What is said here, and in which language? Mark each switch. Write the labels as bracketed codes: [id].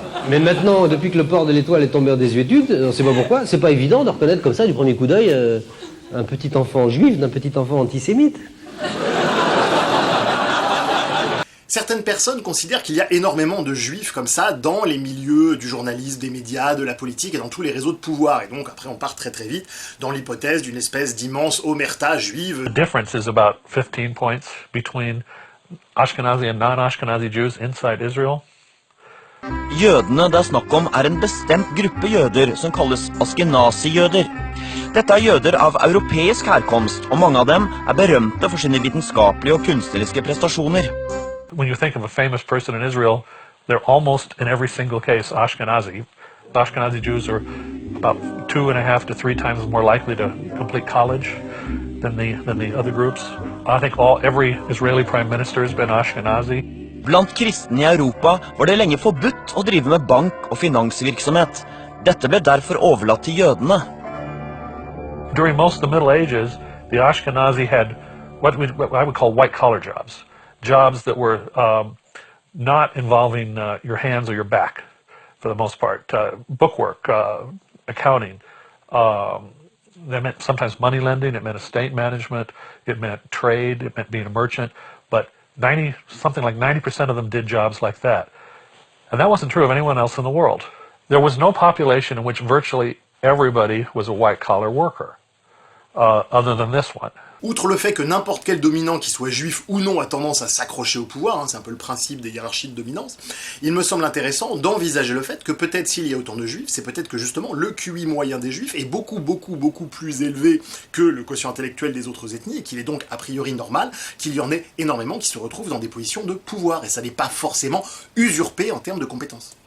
[fr] Mais maintenant, depuis que le port de l'étoile est tombé en désuétude, on ne sait pas pourquoi, c'est pas évident de reconnaître comme ça, du premier coup d'œil, un petit enfant juif d'un petit enfant antisémite. Certaines personnes considèrent qu'il y a énormément de juifs comme ça dans les milieux du journalisme, des médias, de la politique et dans tous les réseaux de pouvoir. Et donc après on part très vite dans l'hypothèse d'une espèce d'immense omerta juive. [en] The difference is about 15 points between Ashkenazi and non-Ashkenazi Jews inside Israel. [no] Jødene det er snakk om en bestemt gruppe jøder som kalles askenazi-jøder. Dette jøder av europeisk herkomst, og mange av dem berømte for sine vitenskapelige og kunstneriske prestasjoner. [en] When you think of a famous person in Israel, they're almost in every single case Ashkenazi. The Ashkenazi Jews are about 2.5 to 3 times more likely to complete college than the other groups. I think every Israeli prime minister has been Ashkenazi. [no] Blant kristne i Europa var det lenge forbudt å drive med bank- og finansvirksomhet. Dette ble derfor overlatt til jødene. [en] During most of the Middle Ages, the Ashkenazi had what I would call white-collar jobs. Jobs that were not involving your hands or your back, for the most part. Bookwork, accounting. That meant sometimes money lending, it meant estate management, it meant trade, it meant being a merchant. But something like 90% of them did jobs like that. And that wasn't true of anyone else in the world. There was no population in which virtually everybody was a white-collar worker, other than this one. [fr] Outre le fait que n'importe quel dominant, qu'il soit juif ou non, a tendance à s'accrocher au pouvoir, hein, c'est un peu le principe des hiérarchies de dominance, il me semble intéressant d'envisager le fait que peut-être s'il y a autant de juifs, c'est peut-être que justement le QI moyen des juifs est beaucoup plus élevé que le quotient intellectuel des autres ethnies, et qu'il est donc a priori normal qu'il y en ait énormément qui se retrouvent dans des positions de pouvoir, et ça n'est pas forcément usurpé en termes de compétences.